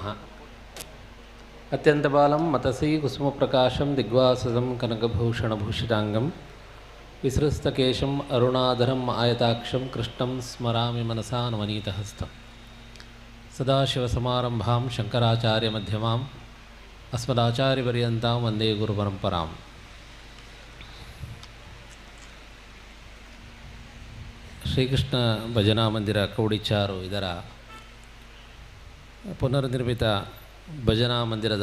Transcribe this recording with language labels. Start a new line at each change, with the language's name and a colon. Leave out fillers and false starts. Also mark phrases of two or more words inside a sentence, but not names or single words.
Sanskrit: ಅತ್ಯಂತಬಾಲಂ ಮತಸೀ ಕುಸುಮಪ್ರಕಾಶಂ ದಿಗ್ವಾಸದಂ ಕನಕಭೂಷಣಭೂಷಿತಾಂಗಂ ವಿಸೃಸ್ತಕೇಶಂ ಅರುಣಾಧರಂ ಆಯತಾಕ್ಷಂ ಕೃಷ್ಣಂ ಸ್ಮರಾಮಿ ಮನಸಾ ನವನೀತಹಸ್ತಂ. ಸದಾಶಿವಸಮಾರಂಭಾಂ ಶಂಕರಾಚಾರ್ಯಮಧ್ಯಮಾಂ ಅಸ್ಮದಾಚಾರ್ಯಪರ್ಯಂತಾಂ ವಂದೇ ಗುರುಪರಂಪರಾಂ.
Kannada: ಶ್ರೀಕೃಷ್ಣ ಭಜನಾ ಮಂದಿರ ಕೌಡಿಚಾರು ಇದರ ಪುನರ್ನಿರ್ಮಿತ ಭಜನಾ ಮಂದಿರದ